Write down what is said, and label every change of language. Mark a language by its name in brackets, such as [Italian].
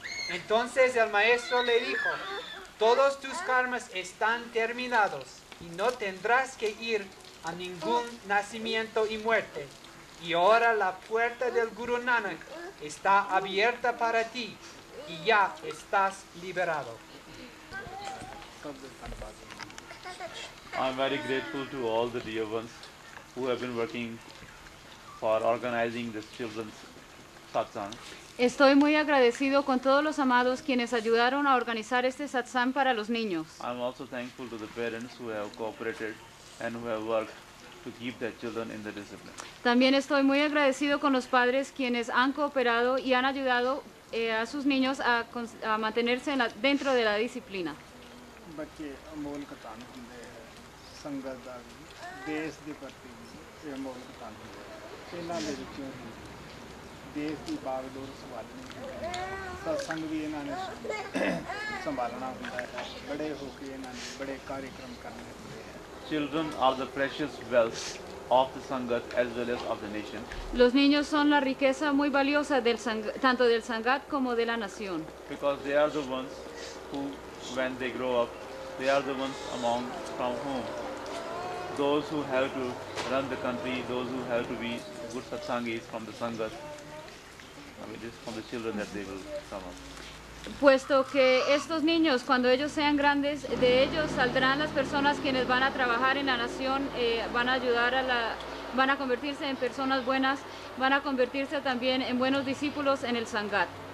[Spanish] Entonces el maestro le dijo: todos tus karmas están terminados y no tendrás que ir a ningún nacimiento y muerte. Y ahora la puerta del Guru Nanak está abierta para ti y ya estás liberado. [English] I'm very grateful to all the dear ones who have been working for organizing this children's satsang. [Spanish] Estoy muy agradecido con todos los amados quienes ayudaron a organizar este satsang para los niños. [English] I'm also thankful to the parents who have cooperated and who have worked to keep their children in the discipline. [Spanish] También estoy muy agradecido con los padres quienes han cooperado y han ayudado a sus niños a mantenerse dentro de la disciplina. [Punjabi] ਬੱਚੇ ਅਮੋਲਕ ਧਨ ਹੁੰਦੇ ਹੈ, ਸੰਗਤ ਦਾ ਵੀ ਦੇਸ਼ ਦੇ ਪ੍ਰਤੀ ਵੀ ਇਹ ਅਮੋਲਕ ਧਨ ਹੁੰਦੇ ਹੈ। ਇਹਨਾਂ ਦੇ ਵਿੱਚੋਂ ਹੀ ਦੇਸ਼ ਦੀ ਬਾਗਡੋਰ ਸੰਭਾਲਣੀ ਹੁੰਦੀ ਹੈ। ਸਤਸੰਗ ਵੀ ਇਹਨਾਂ ਨੇ ਸੰਭਾਲਣਾ ਹੁੰਦਾ ਹੈ। ਬੜੇ ਹੋ ਕੇ ਇਹਨਾਂ ਨੇ ਬੜੇ ਕਾਰਿਕ੍ਰਮ ਕਰਨੇ ਹੁੰਦੇ ਹੈ। [English] Children are the precious wealth of the Sangat as well as of the nation. [Spanish] Los niños son la riqueza muy valiosa tanto del Sangat como de la nación. [English] Because they are the ones who, when they grow up, they are the ones from whom those who have to run the country, those who have to be good satsangis from the Sangat, it is from the children that they will come up. [Spanish] Puesto que estos niños, cuando ellos sean grandes, de ellos saldrán las personas quienes van a trabajar en la nación, van a ayudar van a convertirse en personas buenas, van a convertirse también en buenos discípulos en el Sangat.